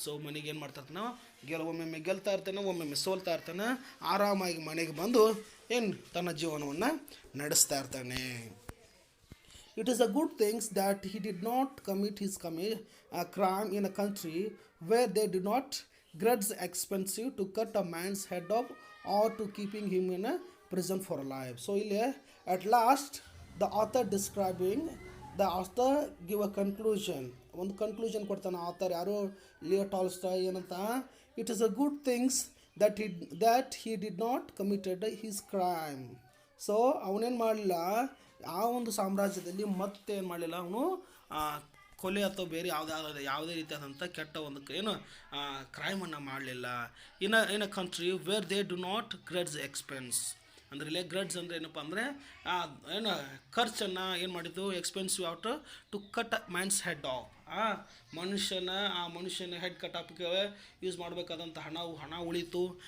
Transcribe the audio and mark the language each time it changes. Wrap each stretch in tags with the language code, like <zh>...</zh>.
<kn>So ಮನೆಗೆ ಏನು ಮಾಡ್ತಾ ಇರ್ತಾನೆ, ಒಮ್ಮೊಮ್ಮೆ ಗೆಲ್ತಾ ಇರ್ತಾನೆ, ಒಮ್ಮೊಮ್ಮೆ ಸೋಲ್ತಾ ಇರ್ತಾನೆ. ಆರಾಮಾಗಿ ಮನೆಗೆ ಬಂದು ಏನು ತನ್ನ ಜೀವನವನ್ನು ನಡೆಸ್ತಾ ಇರ್ತಾನೆ.</kn> <en>It is a good thing that he did not commit his crime in a country where they do not grudge expensive to cut a man's head off or to keeping him in a prison for life. So</en> <kn>ಇಲ್ಲಿ</kn> <en>at last the author describing the author give a conclusion,</en> <kn>ಒಂದು conclusion ಕೊಡ್ತಾನೆ author ಯಾರು Leo Tolstoy ಏನಂತ,</kn> <en>It is a good things that he did not committed his crime.</en> <kn>So ಅವನೇನು ಮಾಡಲಿಲ್ಲ, ಆ ಒಂದು ಸಾಮ್ರಾಜ್ಯದಲ್ಲಿ ಮತ್ತೆ ಏನು ಮಾಡಲಿಲ್ಲ ಅವನು ಕೊಲೆ ಅಥವಾ ಬೇರೆ ಯಾವುದೇ ರೀತಿಯಾದಂಥ ಕೆಟ್ಟ ಒಂದು ಏನು ಕ್ರೈಮನ್ನು ಮಾಡಲಿಲ್ಲ.</kn> <en>in a country where they do not grudge expense</en> <kn>ಅಂದರೆ ಇಲ್ಲೇ ಗ್ರಡ್ಸ್ ಅಂದರೆ ಏನಪ್ಪ ಅಂದರೆ ಏನು ಖರ್ಚನ್ನು ಏನು ಮಾಡಿದ್ದು,</kn> <en>expensive out to cut man's head off,</en> <kn>ಆ ಮನುಷ್ಯನ ಹೆಡ್ ಕಟ್ ಆಫ್ಗೆ ಯೂಸ್ ಮಾಡಬೇಕಾದಂಥ ಹಣ ಉಳಿತು.</kn>